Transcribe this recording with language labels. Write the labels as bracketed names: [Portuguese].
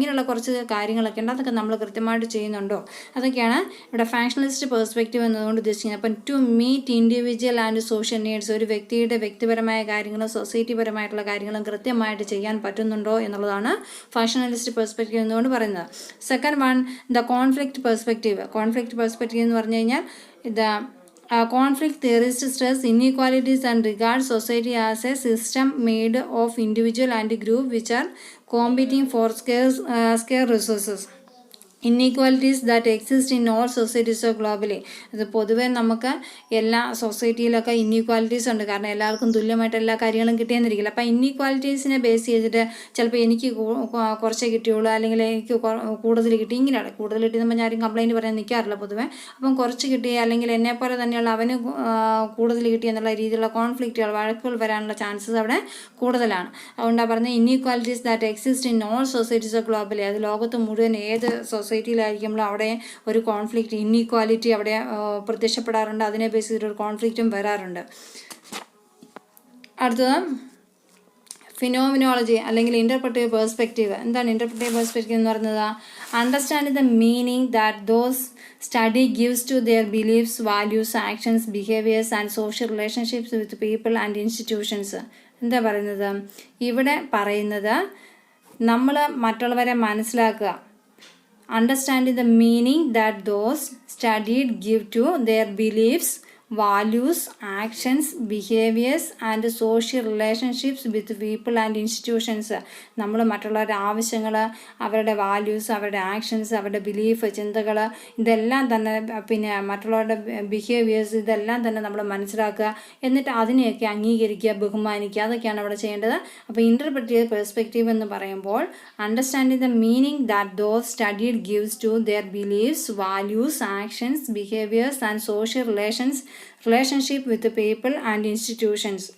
[Malayalam] ഇങ്ങനെയുള്ള കുറച്ച് കാര്യങ്ങളൊക്കെ ഉണ്ട്. അതൊക്കെ നമ്മൾ കൃത്യമായിട്ട് ചെയ്യുന്നുണ്ടോ? അതൊക്കെയാണ് ഇവിടെ ഫങ്ഷണലിസ്റ്റ് പേഴ്സ്പെക്റ്റീവ് എന്നതുകൊണ്ട് ഉദ്ദേശിക്കുന്നത്. അപ്പം [English] to meet individual and social needs, [Malayalam] ഒരു വ്യക്തിയുടെ വ്യക്തിപരമായ കാര്യങ്ങളും സൊസൈറ്റി പരമായിട്ടുള്ള കാര്യങ്ങളും കൃത്യമായിട്ട് ചെയ്യാൻ പറ്റുന്നുണ്ടോ എന്നുള്ളതാണ് ഫങ്ഷണലിസ്റ്റ് പേഴ്സ്പെക്റ്റീവ് എന്നുകൊണ്ട് പറയുന്നത്. [English] Second one, the conflict perspective. [Malayalam] Conflict perspective എന്ന് പറഞ്ഞു കഴിഞ്ഞാൽ [English] the conflict theorists stress inequalities and regard society as a system made of individual and group which are competing for scarce resources. Inequalities that exist in all societies globally. [Malayalam] അത് പൊതുവേ നമുക്ക് എല്ലാ സൊസൈറ്റിയിലൊക്കെ ഇന്നീക്വാലിറ്റീസ് ഉണ്ട്. കാരണം എല്ലാവർക്കും തുല്യമായിട്ട് എല്ലാ കാര്യങ്ങളും കിട്ടിയെന്നിരിക്കില്ല. അപ്പോൾ ഇന്നീക്വാലിറ്റീസിനെ ബേസ് ചെയ്തിട്ട് ചിലപ്പോൾ എനിക്ക് കുറച്ചേ കിട്ടിയുള്ളൂ, അല്ലെങ്കിൽ എനിക്ക് കൂടുതൽ കിട്ടി, ഇങ്ങനെയാണ്. കൂടുതൽ കിട്ടിയെന്ന് ആരും കംപ്ലയിൻറ്റ് പറയാൻ നിൽക്കാറില്ല പൊതുവേ. അപ്പം കുറച്ച് കിട്ടി, അല്ലെങ്കിൽ എന്നെപ്പോലെ തന്നെയുള്ള അവന് കൂടുതൽ കിട്ടി എന്നുള്ള രീതിയിലുള്ള കോൺഫ്ലിക്റ്റുകൾ, വഴക്കുകൾ വരാനുള്ള ചാൻസസ് അവിടെ കൂടുതലാണ്. അതുകൊണ്ടാണ് പറഞ്ഞത് [English] Inequalities that exist in all societies globally. [Malayalam] അത് ലോകത്ത് മുഴുവൻ ഏത് സൊസൈറ്റിയിലായിരിക്കുമ്പോൾ അവിടെ ഒരു കോൺഫ്ലിക്റ്റ്, ഇന്നീക്വാലിറ്റി അവിടെ പ്രത്യക്ഷപ്പെടാറുണ്ട്. അതിനെ ബേസ് ചെയ്തിട്ടൊരു കോൺഫ്ലിക്റ്റും വരാറുണ്ട്. അടുത്തത് ഫിനോമിനോളജി അല്ലെങ്കിൽ ഇൻ്റർപ്രറ്റീവ് പേഴ്സ്പെക്റ്റീവ്. എന്താണ് ഇൻ്റർപ്രറ്റീവ് പേഴ്സ്പെക്റ്റീവ് എന്ന് പറയുന്നത്? [English] Understanding the meaning that those study gives to their beliefs, values, actions, behaviours and social relationships with people and institutions. [Malayalam] എന്താ പറയുന്നത്? ഇവിടെ പറയുന്നത് നമ്മൾ മറ്റുള്ളവരെ മനസ്സിലാക്കുക. [English] Understanding the meaning that those studied give to their beliefs, values, actions, behaviors and social relationships with people and institutions. [Malayalam] നമ്മൾ മറ്റുള്ളവരുടെ ആവശ്യങ്ങൾ, അവരുടെ വാല്യൂസ്, അവരുടെ ആക്ഷൻസ്, അവരുടെ ബിലീഫ്, ചിന്തകൾ, ഇതെല്ലാം തന്നെ പിന്നെ മറ്റുള്ളവരുടെ ബിഹേവിയേഴ്സ്, ഇതെല്ലാം തന്നെ നമ്മൾ മനസ്സിലാക്കുക. എന്നിട്ട് അതിനെയൊക്കെ അംഗീകരിക്കുക, ബഹുമാനിക്കുക. അതൊക്കെയാണ് അവിടെ ചെയ്യേണ്ടത്. അപ്പോൾ ഇൻ്റർപ്രറ്റീവ് പെർസ്പെക്റ്റീവ് എന്ന് പറയുമ്പോൾ [English] Understanding the meaning that those studied gives to their beliefs, values, actions, behaviours and social relationship with people and institutions.